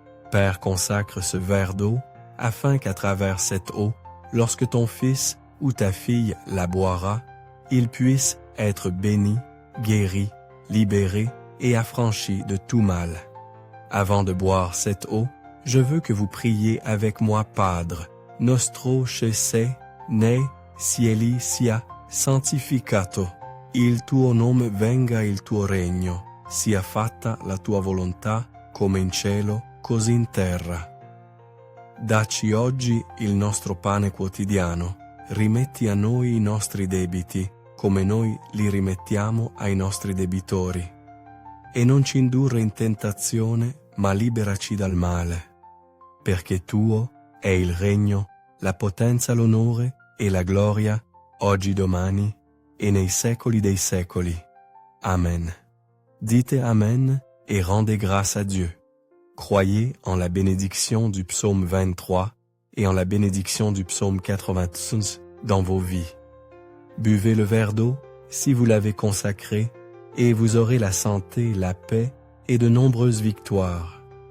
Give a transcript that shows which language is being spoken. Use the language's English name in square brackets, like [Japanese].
[French] Père, consacre ce verre d'eau afin qu'à travers cette eau, lorsque ton fils ou ta fille la boira, il puisse être béni, guéri, libéré et affranchi de tout mal. Avant de boire cette eau, je veux que vous priez avec moi, [Italian] Padre, nostro che sei nei cieli sia santificato. Il tuo nome venga il tuo regno, sia fatta la tua volontà come in cielo, così in terra. Dacci oggi il nostro pane quotidiano, rimetti a noi i nostri debiti, come noi li rimettiamo ai nostri debitori. E non ci indurre in tentazione, ma liberaci dal male. Perché tuo è il regno, la potenza, l'onore e la gloria, oggi, domani, et nei secoli dei secoli. Amen. [French] Dites Amen et rendez grâce à Dieu. Croyez en la bénédiction du psaume 23 et en la bénédiction du psaume 91 dans vos vies. Buvez le verre d'eau si vous l'avez consacré et vous aurez la santé, la paix et de nombreuses victoires.